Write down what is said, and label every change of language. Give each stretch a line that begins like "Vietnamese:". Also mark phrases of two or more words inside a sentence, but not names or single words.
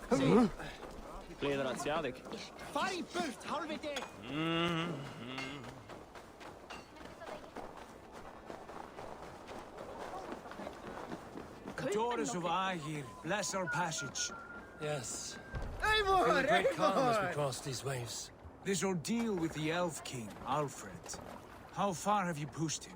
Icelandic: Gleður að sjá þig. Far í burt, hálfviti!
English: The daughters of Aegir, bless our passage. Yes. I feel a great calm as we cross these waves. This ordeal with the Elf King, Alfred. How far have you pushed him?